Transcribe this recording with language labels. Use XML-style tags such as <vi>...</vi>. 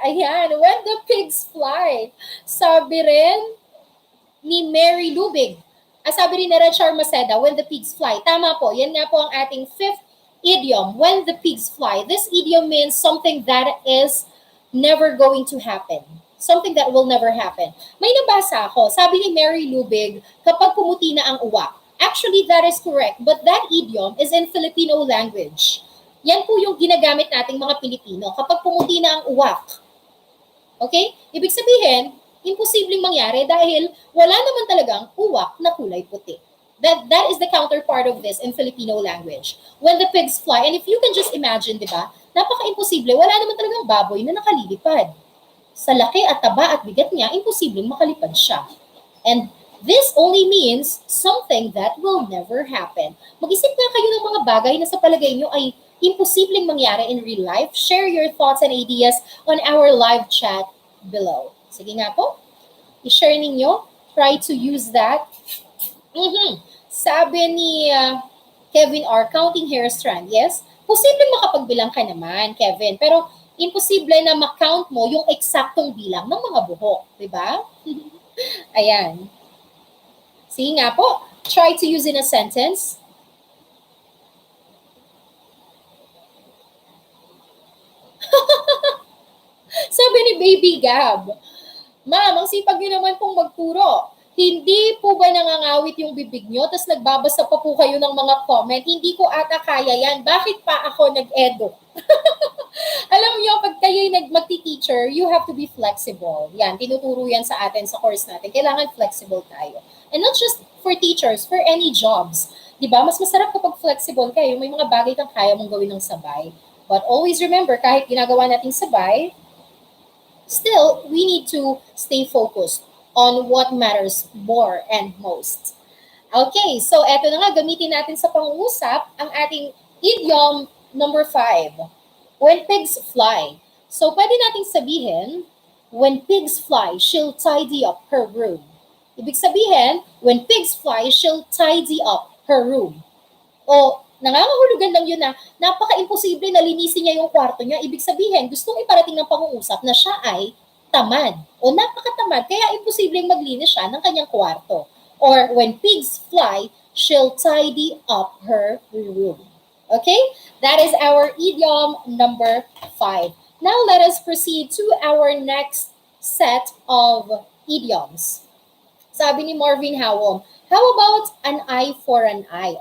<tl>Ayan,</tl> <en>when the pigs fly.</en> <tl>Sabi rin ni Mary Lubig. Sabi rin ni Rachar Maceda, when the pigs fly. Tama po, yan nga po ang ating</tl> <en>fifth idiom, when the pigs fly. This idiom means something that is never going to happen. Something that will never happen.</en> <tl>May nabasa ako, sabi ni Mary Lubig, kapag pumuti na ang uwak.</tl> <en>Actually, that is correct, but that idiom is in Filipino language.</en> <tl>Yan po yung ginagamit nating mga Pilipino kapag pumuti na ang uwak. Okay? Ibig sabihin, imposibleng mangyari dahil wala naman talagang uwak na kulay puti.</tl> <en>That is the counterpart of this in Filipino language. When the pigs fly, and if you can just imagine,</en> <tl>di ba, napaka-imposible, wala naman talagang baboy na nakalilipad. Sa laki at taba at bigat niya, imposibleng makalipad siya.</tl> <en>And this only means something that will never happen.</en> <tl>Mag-isip nga kayo ng mga bagay na sa palagay nyo ay imposibleng mangyari</tl> <en>in real life. Share your thoughts and ideas on our live chat below.</en> <tl>Sige nga po, i-share ninyo.</tl> <en>Try to use that.</en> <tl>Sabi ni Kevin R.,</tl> <en>counting hair strand.</en> <tl>Yes, posibleng makapagbilang ka naman, Kevin. Pero imposible na ma-count mo yung eksaktong bilang ng mga buhok. Diba? Ayan. Sige nga po.</tl> <en>Try to use in a sentence.</en> <tl>Sabi ni Baby Gab, Ma'am, ang sipag niyo naman pong magturo. Hindi po ba nangangawit yung bibig nyo? Tapos nagbabasa pa po kayo ng mga comment. Hindi ko ata kaya yan. Bakit pa ako nag-edo? Alam niyo, pag kayo'y magti-teacher,</tl> <en>you have to be flexible.</en> <tl>Yan, tinuturo yan sa atin sa course natin. Kailangan flexible tayo.</tl> <en>And not just for teachers, for any jobs.</en> <tl>Diba? Mas masarap kapag flexible kayo. May mga bagay kang kaya mong gawin ng sabay.</tl> <en>But always remember,</en> <tl>kahit ginagawa natin sabay,</tl> <en>still, we need to stay focused on what matters more and most.</en> <tl>Okay, so eto na nga, gamitin natin sa pangungusap ang ating idiom number 5.</tl> <en>When pigs fly. So</en> <tl>pwede nating sabihin,</tl> <en>when pigs fly, she'll tidy up her room.</en> <tl>Ibig sabihin,</tl> <en>when pigs fly, she'll tidy up her room.</en> <tl>O nangangahulugan lang yun na napaka-imposible na linisin niya yung kwarto niya. Ibig sabihin, gustong iparating ng pangungusap na siya ay tamad o napakatamad, kaya imposibleng maglinis siya ng kanyang kwarto.</tl> <en>Or when pigs fly, she'll tidy up her room. Okay? That is our idiom number 5. Now let us proceed to our next set of idioms.</en> <tl>Sabi ni</tl> <en>Marvin Howom, how about an eye for an eye?</en>